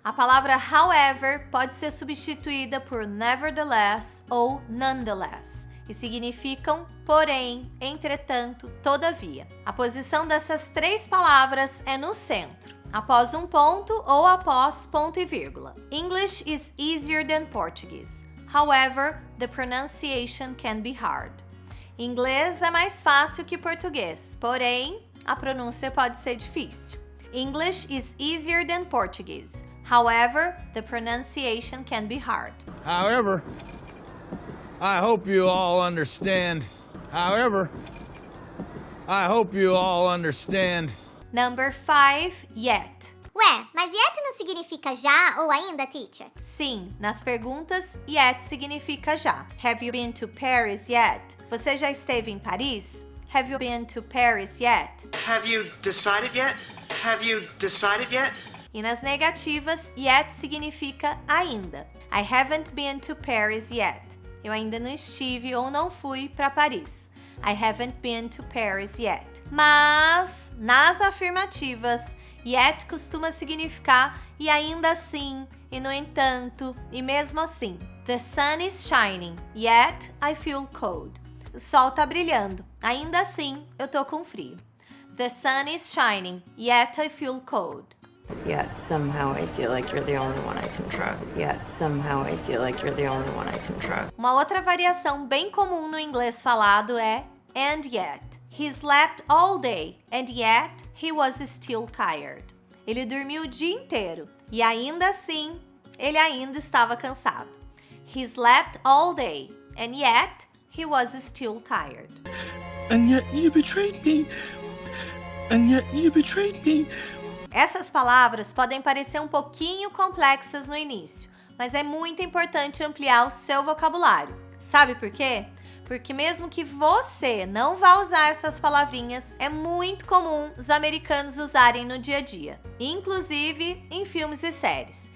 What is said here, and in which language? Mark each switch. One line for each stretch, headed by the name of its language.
Portuguese: A palavra however pode ser substituída por nevertheless ou nonetheless. E significam porém, entretanto, todavia. A posição dessas 3 palavras é no centro, após um ponto ou após ponto e vírgula.
English: English is easier than Portuguese. However, the pronunciation can be hard.
Portuguese: Inglês é mais fácil que português, porém, a pronúncia pode ser difícil.
English: English is easier than Portuguese. However, the pronunciation can be hard. However, I hope you all understand. However, I hope you all understand. Number 5, yet.
Portuguese: Ué, mas yet não significa já ou ainda, teacher? Sim, nas perguntas, yet significa já.
English: Have you been to Paris yet?
Portuguese: Você já esteve em Paris?
English: Have you been to Paris yet? Have you decided yet?
Portuguese: E nas negativas, yet significa ainda.
English: I haven't been to Paris yet.
Portuguese: Eu ainda não estive ou não fui para Paris.
English: I haven't been to Paris yet.
Portuguese: Mas, nas afirmativas, yet costuma significar e ainda assim, e no entanto, e mesmo assim.
English: The sun is shining, yet I feel cold.
Portuguese: O sol tá brilhando, ainda assim eu tô com frio.
English: The sun is shining, yet I feel cold. Yet somehow I feel like you're the only one I can trust. Yet somehow I feel like you're the only one I can trust.
Portuguese: Uma outra variação bem comum no inglês falado é and yet.
English: He slept all day, and yet he was still tired.
Portuguese: Ele dormiu o dia inteiro, e ainda assim, ele ainda estava cansado.
English: He slept all day, and yet he was still tired. And yet you betrayed me. And yet you betrayed me.
Portuguese: Essas palavras podem parecer um pouquinho complexas no início, mas é muito importante ampliar o seu vocabulário. Sabe por quê? Porque mesmo que você não vá usar essas palavrinhas, é muito comum os americanos usarem no dia a dia, inclusive em filmes e séries.